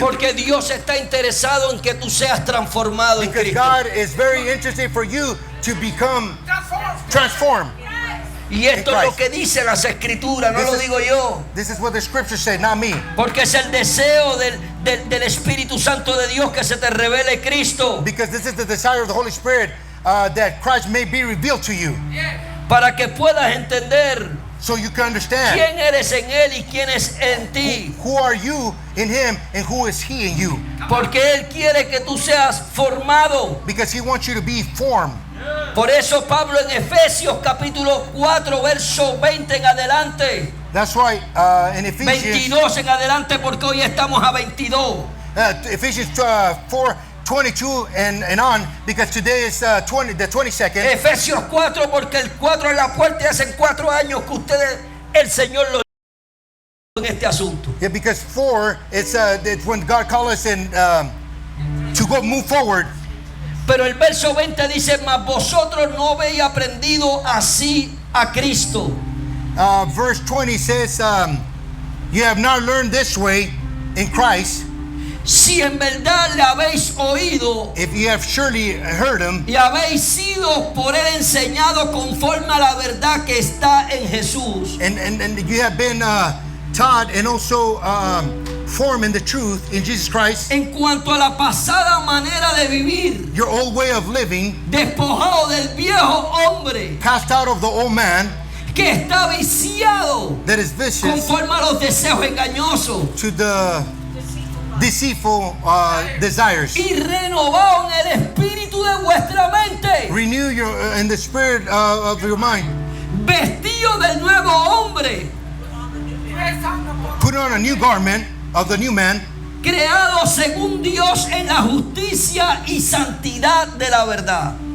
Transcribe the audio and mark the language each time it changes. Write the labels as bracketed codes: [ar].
[es] Porque Dios está interesado en que tú seas transformado en [en] Because [es] Cristo. [en] God is very interested for you to become transformed. [es] Y esto [en] in [es] es lo [en] Christ. [es] que dice las escrituras, no lo digo yo. [en] This is what the scripture said, not me. [es] Porque es el deseo del Espíritu Santo de Dios que se te revele Cristo. [en] Because this is the desire of the Holy Spirit that Christ may be revealed to you. [es] Para que puedas entender [en] So you can understand [es] quién eres en Él y quién es en ti. [en] who are you in Him and who is He in you. [es] Porque Él quiere que tú seas formado. [en] Because He wants you to be formed. [es] Por eso Pablo en Efesios capítulo 4 verso 20 en adelante, [en] That's why in Ephesians [es] 22 en adelante, porque hoy estamos a 22. [en] Ephesians 4:22 and on, because today is the 22nd. [es] Efesios 4, porque el 4 es la puerta y hacen 4 años que ustedes, el Señor lo en este asunto. [en] Yeah, because 4 it's when God called us in to go move forward. [es] Pero el verso 20 dice: mas vosotros no habéis aprendido así a Cristo. [en] Verse 20 says, you have not learned this way in Christ, [es] Si en verdad le habéis oído [en] if you have surely heard Him, [es] y habéis sido por él enseñado conforme a la verdad que está en Jesús. [en] and you have been taught and also formed in the truth in Jesus Christ, [es] En cuanto a la pasada manera de vivir, [en] your old way of living, [es] despojado del viejo hombre [en] cast out of the old man [es] que está viciado [en] that is vicious [es] conforme a los deseos engañosos [en] to the deceitful desires. [es] y renovado en el espíritu de vuestra mente, [en] Renew your in the spirit of your mind. [es] vestido del nuevo hombre, [en] Put on a new garment of the new man, [es] creado según Dios en la justicia y santidad de la verdad.